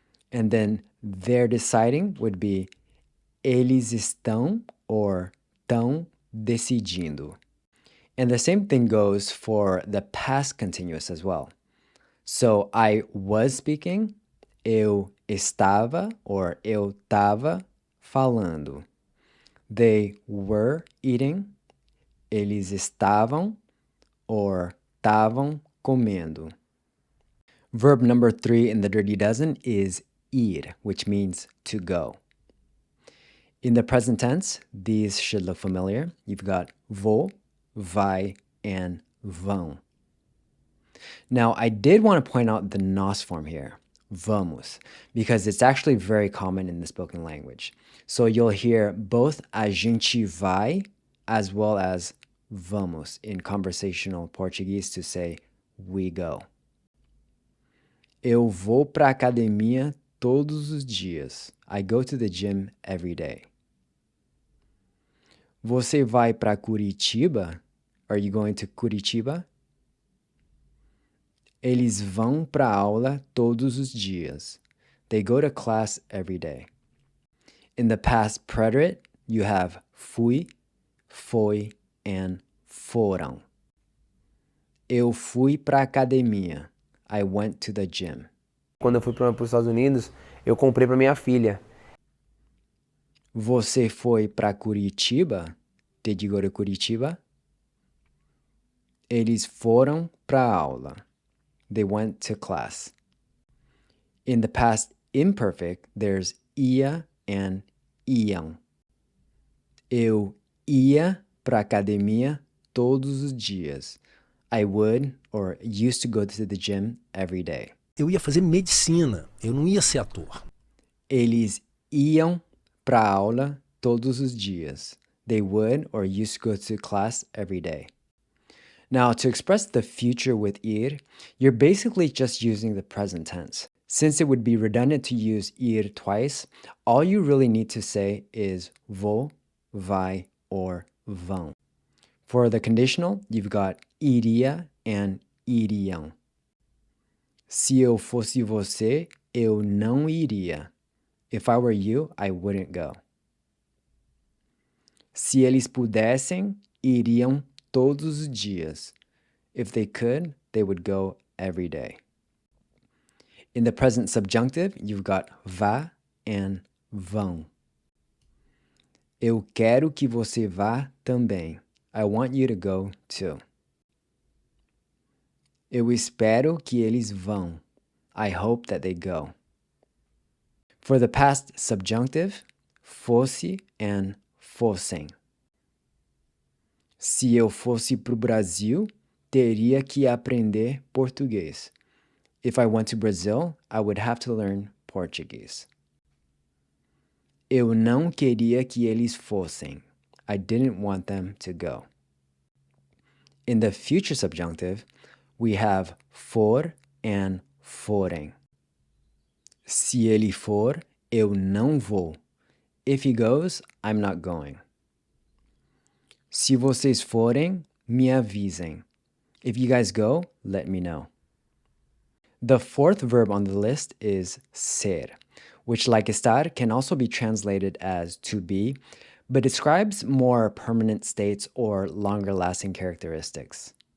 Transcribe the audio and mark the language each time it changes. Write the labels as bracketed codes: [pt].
[en] And then they're deciding would be [pt] eles estão [en] or [pt] tão decidindo. [en] And the same thing goes for the past continuous as well. So I was speaking, [pt] eu estava [en] or [pt] eu tava falando. [en] They were eating, [pt] eles estavam [en] or [pt] tavam comendo. [en] Verb number 3 in the Dirty Dozen is ir, which means to go. In the present tense, these should look familiar. You've got vou, vai, and vão. Now, I did want to point out the nos form here, vamos, because it's actually very common in the spoken language. So you'll hear both [pt] a gente vai [en] as well as vamos in conversational Portuguese to say we go. [pt] Eu vou pra academia todos os dias. [en] I go to the gym every day. [pt] Você vai para Curitiba? [en] Are you going to Curitiba? [pt] Eles vão para aula todos os dias. [en] They go to class every day. In the past preterite, you have fui, foi, and foram. [pt] Eu fui pra academia. [en] I went to the gym. [pt] Quando eu fui para os Estados Unidos, eu comprei para minha filha. Você foi pra Curitiba? [en] Did you go to Curitiba? [pt] Eles foram pra aula. [en] They went to class. In the past imperfect, there's ia and iam. [pt] Eu ia pra academia todos os dias. [en] I would or used to go to the gym every day. [pt] Eu ia fazer medicina, eu não ia ser ator. Eles iam pra aula todos os dias. [en] They would or used to go to class every day. Now, to express the future with ir, you're basically just using the present tense. Since it would be redundant to use ir twice, all you really need to say is vou, vai, or vão. For the conditional, you've got iria and iriam. [pt] Se eu fosse você, eu não iria. [en] If I were you, I wouldn't go. [pt] Se eles pudessem, iriam todos os dias. [en] If they could, they would go every day. In the present subjunctive, you've got vá and vão. [pt] Eu quero que você vá também. [en] I want you to go too. [pt] Eu espero que eles vão. [en] I hope that they go. For the past subjunctive, fosse and fossem. [pt] Se eu fosse para o Brasil, teria que aprender português. [en] If I went to Brazil, I would have to learn Portuguese. [pt] Eu não queria que eles fossem. [en] I didn't want them to go. In the future subjunctive, we have for and forem. [pt] Se ele for, eu não vou. [en] If he goes, I'm not going. [pt] Se vocês forem, me avisem. [en] If you guys go, let me know. The fourth verb on the list is ser, which, like estar, can also be translated as to be, but describes more permanent states or longer-lasting characteristics.